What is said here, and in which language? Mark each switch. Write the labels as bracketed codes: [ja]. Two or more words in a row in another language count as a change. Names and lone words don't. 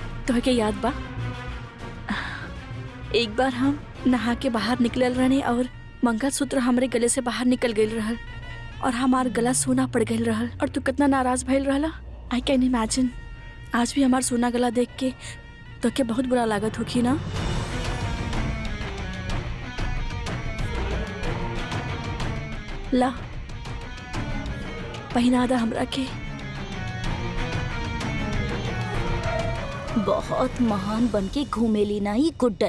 [bho] के याद बा एक बार हम नहा के बाहर निकलल रहने और मंगलसूत्र हमरे गले से बाहर निकल गई रहल और हमार गला सोना पड़ गई रहल और तू कितना नाराज भइल रहला। [en] I can imagine [bho] आज भी हमार सोना गला देख के तो के बहुत बुरा लागत होखी ना। ला पहिना दा हमरा के। बहुत महान बनके घूमेली ना ई गुड्डन।